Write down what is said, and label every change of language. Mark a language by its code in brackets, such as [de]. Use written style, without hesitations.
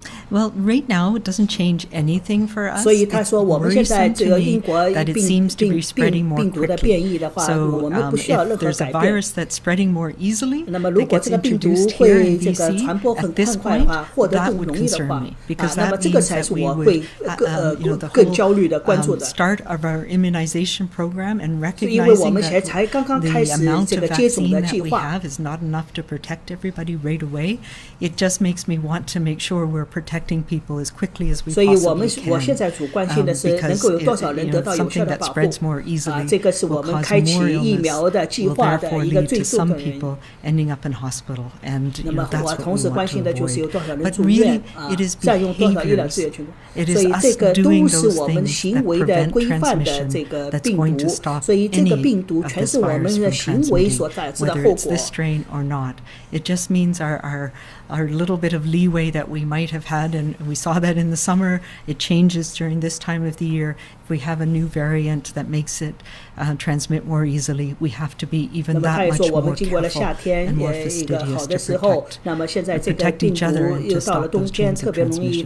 [en] Well, right now it doesn't change anything for us. [zh] 所以他说我们现在这个英国 [en] that it seems to be spreading more quickly. So if there's a virus that's spreading more easily, that gets introduced here in BC at this point, that would concern me because that means that we would, the whole start of our immunization program and recognizing that the amount of vaccine that we have is not enough to protect everybody right away. It just makes me want to make sure we're protecting people as quickly as we possibly can. [zh] 我现在主关心的是能够有多少人得到有效的保护这个是我们开启疫苗的计划的一个最重要的原因那么我同时关心的就是有多少人住院占用多少医疗资源所以这个都是我们行为的规范的这个病毒所以这个病毒全是我们的行为所导致的后果 [en] It just means our little bit of leeway that we might have had had, and we saw that in the summer, it changes during this time of the year. If we have a new variant that makes it transmit more easily, we have to be even that much more careful and more fastidious to protect each other and to stop those chains of transmission.